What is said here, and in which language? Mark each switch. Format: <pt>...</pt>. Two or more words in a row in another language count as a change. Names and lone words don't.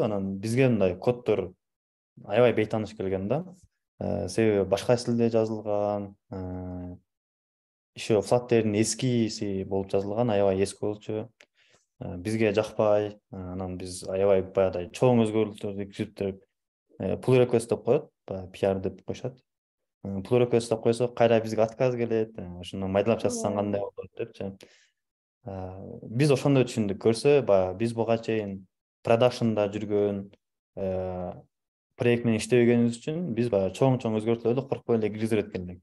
<ky>Анан бизге мындай коддор аябай бейтааныш келген да. Себеби башка стилде жазылган, еще Flutter'дин эскиси болуп жазылган, аябай эски болчу. Бизге жакпай, анан биз аябай баягыдай чоң өзгөрүүлөрдү киргизип</ky> <en>pull request</en> <ky>деп коет, PR деп коюшат.</ky> <en>Pull request</en> <ky>деп койсок, кайра бизге отказ келет. Ошону майдалап жазсаң кандай болот депчи. Биз ошондой түшүндүк. Көрсө, биз буга чейин продакшнда жүргөн проект менен иштебегенибиз үчүн биз чоң өзгөртүүлөрдү коркпой эле киргизип эткенбек.</ky>